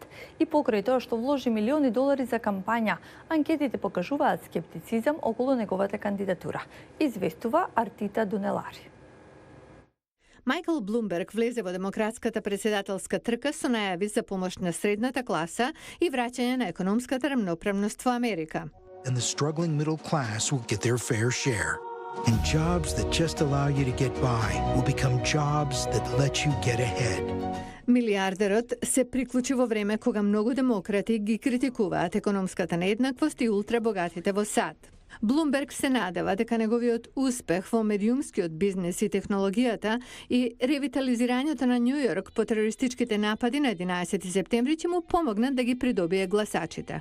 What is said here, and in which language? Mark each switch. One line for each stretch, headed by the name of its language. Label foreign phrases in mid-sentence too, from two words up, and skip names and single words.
Macedonian: И покрај тоа што вложи милиони долари за кампања, анкетите покажуваат скептицизам околу неговата кандидатура, известува Артита Дунелари. Майкл Блумберг влезе во демократската председателска трка со најави за помош на средната класа и враќање на економската рамноправност во Америка.
English: And the struggling middle class will get their fair share. And jobs that just allow you to get by will become jobs that let you get ahead.
Macedonian: Милиардерот се приклучи во време кога многу демократи ги критикуваат економската нееднаквост и ултрабогатите во САД. Блумберг се надева дека неговиот успех во медиумскиот бизнес и технологијата и ревитализирањето на Њујорк по терористичките напади на 11 септември ќе му помогнат да ги придобие гласачите.